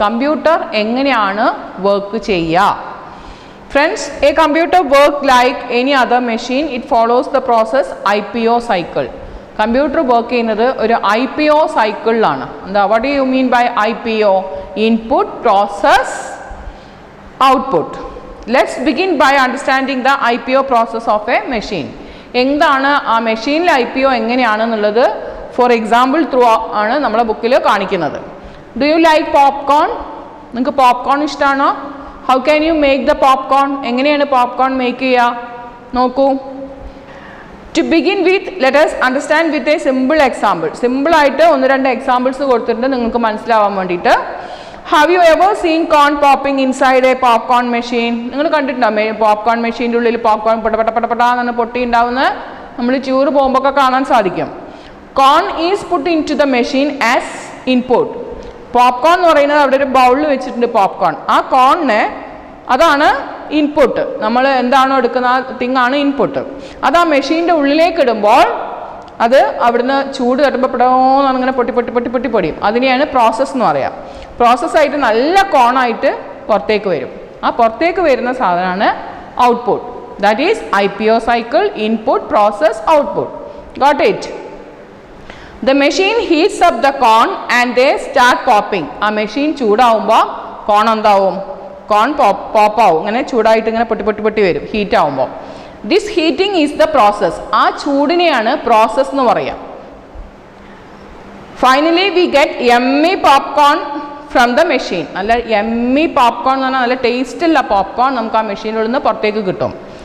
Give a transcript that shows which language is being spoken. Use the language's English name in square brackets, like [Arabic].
[Malayalam] Computer എങ്ങനെയാണ് work ചെയ്യുക? [English] Friends, a computer works like any other machine. It follows the process IPO cycle. [Malayalam] Computer work ചെയ്യുന്നത് ഒരു IPO cycle-ലാണ്. എന്താ? [English] What do you mean by IPO? Input, process, output. Let's begin by understanding the IPO process of a machine. [Malayalam] എന്താണ് ആ മെഷീനിലെ IPO എങ്ങനെയാണെന്നുള്ളത് for example through ആണ് നമ്മുടെ ബുക്കിൽ കാണിക്കുന്നത്. [English] Do you like popcorn? [Malayalam] നിങ്ങൾക്ക് പോപ്കോൺ ഇഷ്ടമാണോ? [English] How can you make the popcorn? [Malayalam] എങ്ങനെയാണ് പോപ്കോൺ മേക്ക് ചെയ്യുക? നോക്കൂ. [English] To begin with let us understand with a simple example. [Malayalam] സിമ്പിളായിട്ട് ഒന്ന് രണ്ട് എക്സാമ്പിൾസ് കൊടുത്തിട്ടുണ്ട് നിങ്ങൾക്ക് മനസ്സിലാവാൻ വേണ്ടിയിട്ട്. [English] Have you ever seen corn popping inside a popcorn machine? [Malayalam] നിങ്ങൾ കണ്ടിട്ടുണ്ടോ പോപ്കോൺ മെഷീൻ്റെ ഉള്ളിൽ പോപ്കോൺ പെട്ടപ്പെട്ടാന്ന് പൊട്ടി ഉണ്ടാവുന്നത്? നമ്മൾ ടൂർ പോകുമ്പോൾ കാണാൻ സാധിക്കും. [English] Corn is put into the machine as input. [Malayalam] Popcorn എന്ന് പറയുന്നത് അവിടെ ഒരു ബൗളിൽ വെച്ചിട്ടുണ്ട് പോപ്കോൺ. ആ കോണിന് അതാണ് ഇൻപുട്ട്. നമ്മൾ എന്താണോ എടുക്കുന്ന ആ തിങ്ങാണ് ഇൻപുട്ട്. അത് ആ മെഷീൻ്റെ ഉള്ളിലേക്ക് ഇടുമ്പോൾ അത് അവിടുന്ന് ചൂട് തട്ടുമ്പോൾ പെടോന്നാണ് ഇങ്ങനെ പൊട്ടിപ്പൊടിയും. അതിനെയാണ് പ്രോസസ്സ് എന്ന് പറയുക. പ്രോസസ്സായിട്ട് നല്ല കോണായിട്ട് പുറത്തേക്ക് വരും. ആ പുറത്തേക്ക് വരുന്ന സാധനമാണ് output. [English] That is IPO cycle, input, process, output. Got it? The machine heats up the corn and they start popping. [Malayalam] ആ മെഷീൻ ചൂടാവുമ്പോൾ കോൺ എന്താവും? കോൺ പോപ്പാവും. ഇങ്ങനെ ചൂടായിട്ട് ഇങ്ങനെ പൊട്ടി വരും ഹീറ്റ് ആവുമ്പോൾ. [English] This heating is the process. [Malayalam] ആ ചൂടിനെയാണ് പ്രോസസ് എന്ന് പറയുക. [English] Finally we get yummy popcorn from the machine. [Malayalam] നല്ല യമ്മി പോപ്കോൺ എന്ന് പറഞ്ഞാൽ നല്ല ടേസ്റ്റുള്ള പോപ്കോൺ നമുക്ക് ആ മെഷീനിൽ നിന്ന് പുറത്തേക്ക് കിട്ടും.